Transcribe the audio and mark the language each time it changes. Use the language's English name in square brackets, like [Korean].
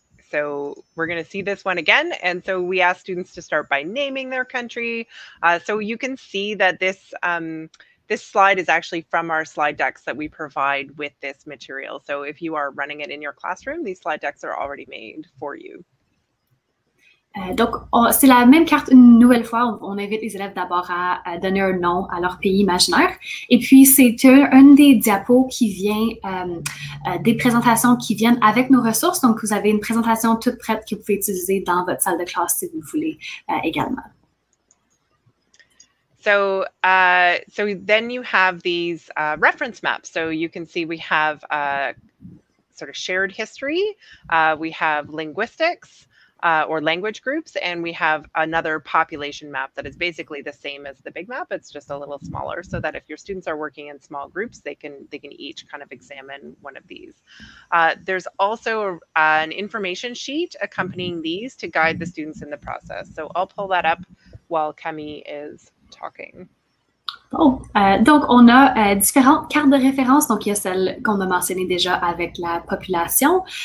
[English] So we're going to see this one again. And so we ask students to start by naming their country. So you can see that this slide is actually from our slide decks that we provide with this material. So if you are running it in your classroom, these slide decks are already made for you. [French] Donc, c'est la même carte une nouvelle fois. On invite les élèves d'abord à donner un nom à leur pays imaginaire. Et puis, c'est un des diapos qui vient des présentations qui viennent avec nos ressources. Donc, vous avez une présentation toute prête que vous pouvez utiliser dans votre salle de classe si vous voulez également. [English] So then you have these reference maps. So you can see we have sort of shared history. We have linguistics. Or language groups, and we have another population map that is basically the same as the big map. It's just a little smaller, so that if your students are working in small groups, they can each kind of examine one of these. There's also an information sheet accompanying these to guide the students in the process. So I'll pull that up while Camille is talking. [French] Oh, donc, on a différentes cartes de référence. Donc, il y a celle qu'on a mentionnée déjà avec la population.